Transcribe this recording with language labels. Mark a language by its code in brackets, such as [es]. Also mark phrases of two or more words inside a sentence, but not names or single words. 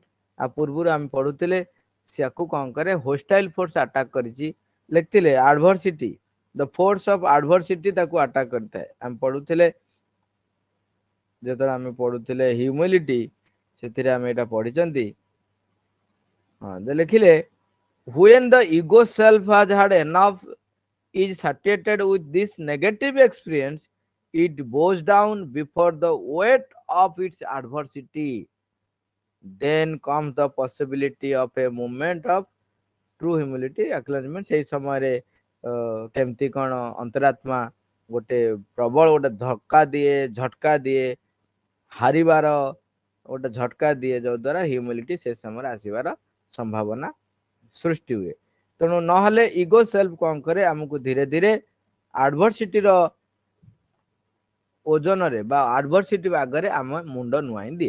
[or] ଆଉ ପୂର୍ବରୁ ଆମେ ପଢୁଥିଲେ ସେକୁ କଣ କରେ, [en] hostile force attack [or] କରିଛି, ଲେଖିଥିଲେ ଆଡଭରସିଟି, [en] the force of adversity [or] ତାକୁ ଆଟାକ କରିଥାଏ। ଆମେ ପଢୁଥିଲେ, ଯେତେବେଳେ ଆମେ ପଢୁଥିଲେ ହ୍ୟୁମିଲିଟି, ସେଥିରେ ଆମେ ଏଇଟା ପଢିଛନ୍ତି। ହଁ ଲେଖିଲେ, [en] when the ego self has had enough, is satiated with this negative experience, it bows down before the weight of its adversity. Then comes the possibility of a moment of true humility acknowledgement। [or] ସେଇ ସମୟରେ କେମିତି କଣ ଅନ୍ତରାତ୍ମା ଗୋଟେ ପ୍ରବଳ ଗୋଟେ ଧକ୍କା ଦିଏ, ଝଟକା ଦିଏ, ହାରିବାର ଗୋଟେ ଝଟକା ଦିଏ, ଯୋଉ ଦ୍ୱାରା ହ୍ୟୁମିଲିଟି ସେ ସମୟରେ ଆସିବାର ସମ୍ଭାବନା ସୃଷ୍ଟି ହୁଏ। ତେଣୁ ନହେଲେ [en] ego self [or] କଣ କରେ, ଆମକୁ ଧୀରେ ଧୀରେ ଆଡଭର୍ସିଟିର ଓଜନରେ ବା ଆଡଭର୍ସିଟି ଆଗରେ ଆମ ମୁଣ୍ଡ ନୁଆଇଁ ଦିଏ।